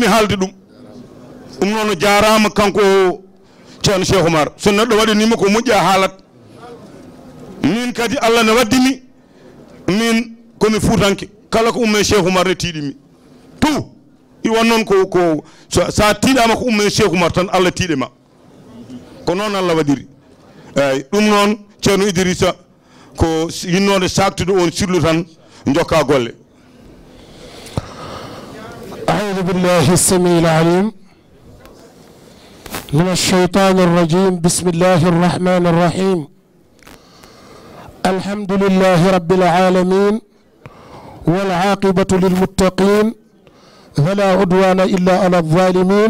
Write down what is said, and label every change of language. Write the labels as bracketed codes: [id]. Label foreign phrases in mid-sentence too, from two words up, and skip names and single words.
[ff] haalde ɗum noon jarama kanko Thierno Cheikh Oumar so neɗɗo waɗanima ko moƴƴi a haalat min kadi Allah ne waddimi min komi Fuutanke kala ko umme Cheikh Oumar ne tiiɗimi tout i won noon ko sa tiiɗama ko umme Cheikh Oumar tan Allah tiiɗema ko noon Allah waɗiri eyyi ɗum noon ceerno Idrissa ko yinnode saktude on sirlu tan jokka golle [ar] أعوذ بالله السميع العليم من الشيطان الرجيم بسم الله الرحمن الرحيم الحمد لله رب العالمين والعاقبة للمتقين فلا عدوان إلا على الظالمين